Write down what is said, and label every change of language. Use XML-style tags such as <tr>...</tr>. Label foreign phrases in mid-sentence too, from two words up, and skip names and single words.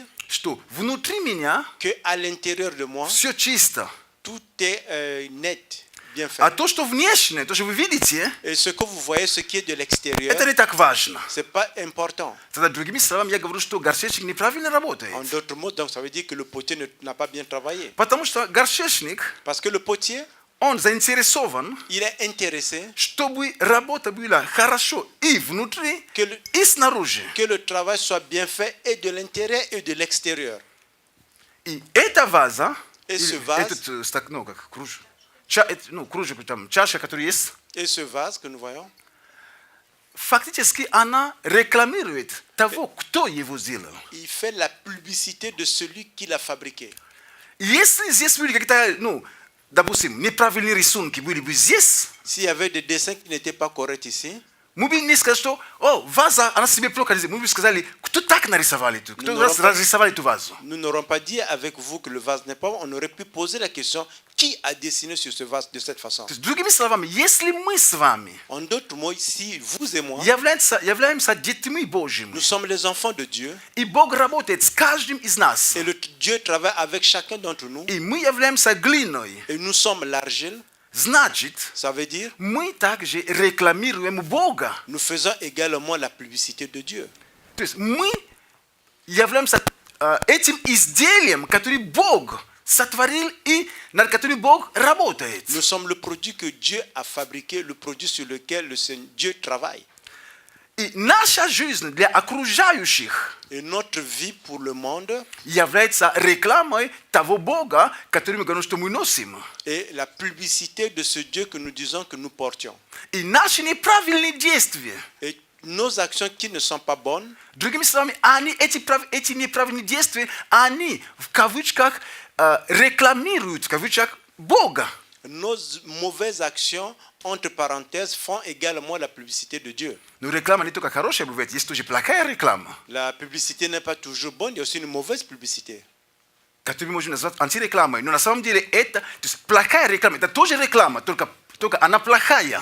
<ru>что внутри меня</ru> <fr>qu'à l'intérieur de moi,</fr> <ru>все чисто.</ru> <fr>tout est net, bien fait.</fr> <ru>А то, что внешнее, то, что вы видите,</ru> <fr>Et ce que vous voyez, ce qui est de l'extérieur,</fr> <ru>это не так важно.</ru> <fr>ce n'est pas important.</fr> <ru>Тогда другими словами, я говорю, что горшечник неправильно работает.</ru> <fr>En d'autres mots, donc ça veut dire que le potier n'a pas bien travaillé.</fr> <ru>Потому что горшечник,</ru> <fr>Parce que le potier,</fr> <ru>он заинтересован,</ru> <fr>il est intéressé</fr> <ru>чтобы работа была хорошо и внутри, и снаружи.</ru> <fr>que le travail soit bien fait et de l'intérieur et de l'extérieur.</fr> <ru>И эта ваза,</ru> <fr>Et ce</fr> <ru>или</ru> <fr>vase,</fr> <ru>этот стак, ну, как кружек, там, чаша, которая есть,</ru> <fr>et ce vase que nous voyons,</fr> <ru>фактически она рекламирует того, кто его сделал.</ru> <fr>il fait la publicité de celui qui l'a fabriqué.</fr> <ru>Если здесь были какие-то, ну, допустим, неправильные рисунки были бы здесь,</ru> <fr>S'il y avait des dessins qui n'étaient pas corrects ici,</fr> <ru>мы бы не сказали, что, о, ваза, она себе плохо рисует. Мы бы сказали, кто так нарисовали эту, кто разрисовали эту вазу.</ru> <fr>nous n'aurons pas dit avec vous que le vase n'est pas bon. On aurait pu poser la question, qui a dessiné sur ce vase de cette façon?</fr> <ru>То есть, другими словами, если мы с вами</ru> <fr>En d'autres mots, si vous et moi,</fr> <ru>являемся детьми Божьими,</ru> <fr>nous sommes les enfants de Dieu,</fr> <ru>и Бог работает с каждым из нас,</ru> <fr>et Dieu travaille avec chacun d'entre nous,</fr> <ru>и мы являемся глиной,</ru> <fr>et nous sommes l'argile,</fr> <ru>значит,</ru> <fr>ça veut dire</fr> <ru>мы также рекламируем Бога.</ru> <fr>nous faisons également la publicité de Dieu.</fr> <ru>То есть мы являемся этим изделием, который Бог сотворил и над которым Бог работает.</ru> <fr>Nous sommes le produit que Dieu a fabriqué, le produit sur lequel Dieu travaille.</fr> <ru>И наша жизнь для окружающих</ru> <fr>Et notre vie pour le monde</fr> <ru>является рекламой того Бога, который мы говорим, что мы носим.</ru> <fr>est la publicité de ce Dieu que nous disons que nous portions.</fr> <ru>И наши неправильные действия,</ru> <fr>Et nos actions qui ne sont pas bonnes,</fr> <ru>другими словами, эти неправильные действия, они в кавычках рекламируют, в кавычках, Бога.</ru> <fr>nos mauvaises actions, entre parenthèses, font également la publicité de Dieu.</fr> <ru>Но реклама не только хорошая бывает, есть тоже плохая реклама,</ru> <fr>La publicité n'est pas toujours bonne, il y a aussi une mauvaise publicité.</fr> <ru>которую мы можем назвать антирекламой. Но на самом деле это, то есть плохая реклама, это тоже реклама, только она плохая.</ru>